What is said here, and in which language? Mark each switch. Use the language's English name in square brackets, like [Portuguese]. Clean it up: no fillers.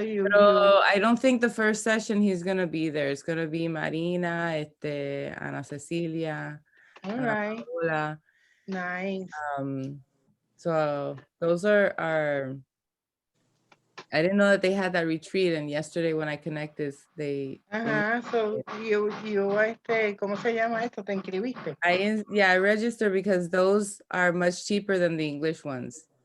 [English] I don't think the first session he's gonna be there. It's gonna be Marina, Ana Cecilia, all Ana right. Paola. Nice. So those are our. I didn't know that they had that retreat, and yesterday when I connected, they. So you [Spanish] ¿cómo se llama esto? ¿Te inscribiste? [English] I registered because those are much cheaper than the English ones.